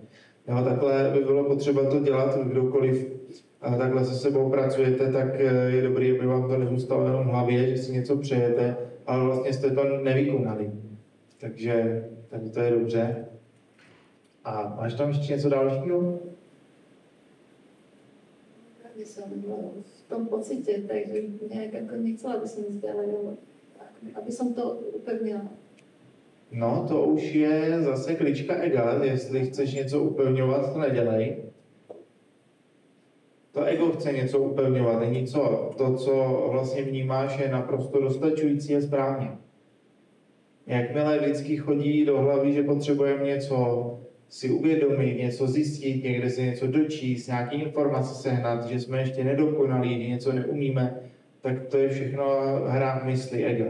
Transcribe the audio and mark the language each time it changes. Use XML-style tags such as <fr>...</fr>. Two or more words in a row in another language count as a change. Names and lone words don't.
<cs>Jo, takhle by bylo potřeba to dělat, kdokoliv takhle se sebou pracujete, tak je dobré, aby vám to nezůstalo jenom v hlavě, že si něco přejete, ale vlastně jste to nevykonali. Takže to je dobře. A máš tam ještě něco dalšího?</cs> <sk>Aby som v tom pocite, takže nejak ako nechcela by som ísť ďalej, aby som to upevnila.</sk> <cs>No, to už je zase klička ega, jestli chceš něco upevňovat, to nedělej. To ego chce něco upevňovat, není co. To, co vlastně vnímáš, je naprosto dostačující a správně. Jakmile vždycky chodí do hlavy, že potřebujeme něco si uvědomit, něco zjistit, někde si něco dočíst, nějaké informace sehnat, že jsme ještě nedokonalí, že něco neumíme, tak to je všechno hra mysli ega.</cs>